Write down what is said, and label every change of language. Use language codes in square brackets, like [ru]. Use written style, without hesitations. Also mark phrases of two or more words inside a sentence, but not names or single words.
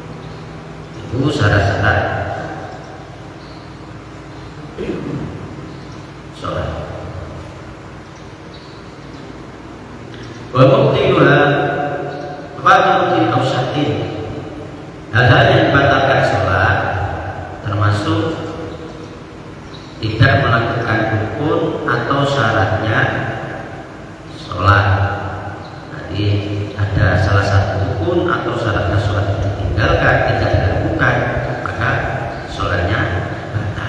[id] itu syarat-syarat sholat. [ar] ومبطلها فعمود أوسط, [id] hal-hal yang membatalkan sholat termasuk tidak melakukan rukun atau syaratnya sholat. Jadi ada salah satu rukun atau syaratnya sholat yang ditinggalkan, tidak dilakukan, maka sholatnya batal.